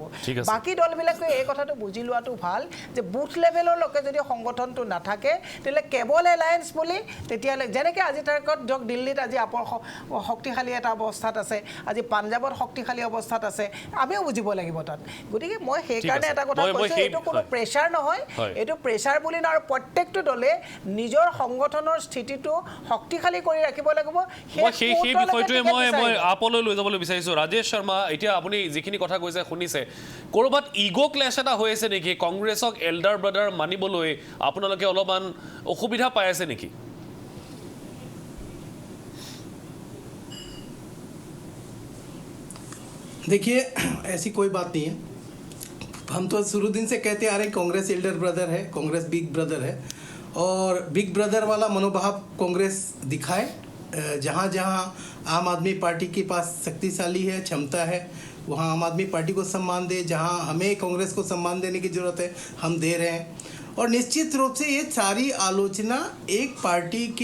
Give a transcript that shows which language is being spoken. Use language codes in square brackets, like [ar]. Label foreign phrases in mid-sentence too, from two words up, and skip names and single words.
[as] বাকী দলবিলাকে এই কথাটো বুজি লোৱাটো ভাল যে বুথ লেভেললৈকে যদি সংগঠনটো নাথাকে তেতিয়াহ'লে কেৱল এলায়েন্স বুলি তেতিয়াহ'লে যেনেকৈ আজি তাৰিখত ধৰক দিল্লীত আজি শক্তিশালী এটা অৱস্থাত আছে আজি পাঞ্জাৱত শক্তিশালী অৱস্থাত আছে আমিও বুজিব লাগিব তাত গতিকে মই সেইকাৰণে এটা কথা কৈছোঁ এইটো কোনো প্ৰেছাৰ নহয় এইটো প্ৰেছাৰ বুলি নহয় আৰু প্ৰত্যেকটো দলে নিজৰ সংগঠনৰ স্থিতিটো শক্তিশালী কৰি ৰাখিব লাগিব সেই বিষয়টোৱে মই আপলৈ লৈ যাবলৈ বিচাৰিছোঁ ৰাজেশ শৰ্মা এতিয়া আপুনি যিখিনি কথা কৈছে শুনিছে ক'ৰবাত [en] ego clash [as] এটা হৈ আছে নেকি কংগ্ৰেছক [en] elder brother [as] মানিবলৈ আপোনালোকে অলপমান অসুবিধা পাই আছে নেকি [hi] देखिए ऐसी कोई बात नहीं है हम तो शुरू दिन से कहते आ रहे हैं कांग्रेस एल्डर ब्रदर है कांग्रेस [en] big brother [hi] है और [en] big brother [hi] वाला मनोभाव कांग्रेस दिखाए जहाँ जहाँ आम आदमी पार्टी के पास शक्तिशाली है क्षमता है वहाँ आम आदमी पार्टी को सम्मान दे जहाँ हमें कांग्रेस को सम्मान देने की ज़रूरत है हम दे रहे हैं और निश्चित रूप से ये सारी आलोचना एक पार्टी